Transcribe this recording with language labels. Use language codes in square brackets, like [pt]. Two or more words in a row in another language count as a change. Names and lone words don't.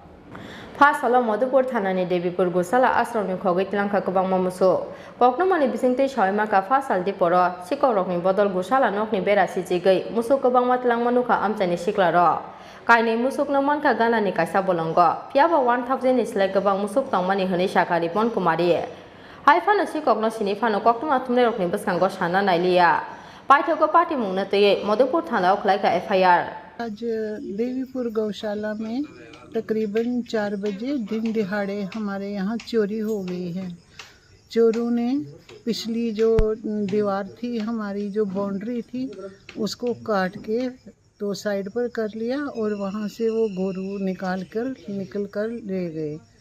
[trp] fa salo Madhupur thana ni Devipur Gosala Ashram ni khogoi tlang ka gabangma musuk koknomani bisingtei soima ka fa sal di poro sikorok ni bodol Gosala nok ni bera sijigai musuk gabangma tlang manuka amchani siklaro Kaini musuk naman ka gana ni kaisa bolongo piaba 1000 is like gabang musuk tangmani honi sakari pon kumari haifa na sikok no sini fa no koktuma tumne rokni baskango sana nailia paithoko party mungna teye Madhupur thana ukhlai ka FIR [hi] आज देवीपुर गौशाला में तकरीबन 4 बजे दिन दिहाड़े हमारे यहाँ चोरी हो गई है। चोरों ने पिछली जो दीवार थी हमारी जो बाउंड्री थी उसको काट के तो साइड पर कर लिया और वहाँ से वो गोरू निकल कर ले गए।